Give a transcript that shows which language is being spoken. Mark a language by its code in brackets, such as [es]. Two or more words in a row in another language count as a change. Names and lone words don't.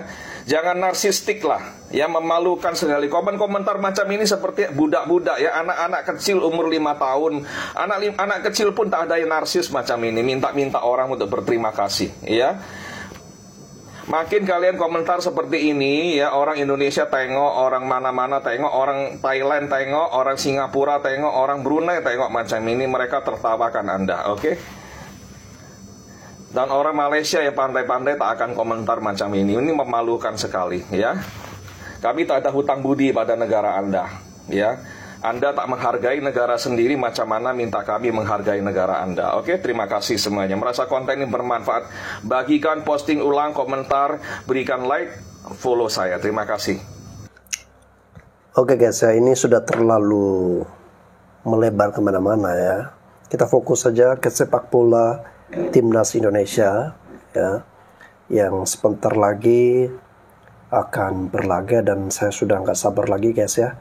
[ms] Jangan narsistik lah, ya, memalukan sekali. Komentar macam ini seperti budak-budak, ya, anak-anak kecil umur 5 tahun. Anak kecil pun tak ada yang narsis macam ini, minta-minta orang untuk berterima kasih, ya. Makin kalian komentar seperti ini, ya, orang Indonesia tengok, orang mana-mana tengok, orang Thailand tengok, orang Singapura tengok, orang Brunei tengok macam ini, mereka tertawakan Anda, oke? Dan orang Malaysia yang pandai-pandai tak akan komentar macam ini memalukan sekali, ya. Kami tak ada hutang budi pada negara Anda, ya. Anda tak menghargai negara sendiri, macam mana minta kami menghargai negara Anda. [id] Oke, terima kasih semuanya. Merasa konten ini bermanfaat, bagikan, posting ulang, komentar, berikan like, follow saya. Terima kasih. Oke guys, ya, ini sudah terlalu melebar kemana-mana, ya. Kita fokus saja ke sepak bola Timnas Indonesia, ya, yang sebentar lagi akan berlaga, dan saya sudah nggak sabar lagi guys, ya.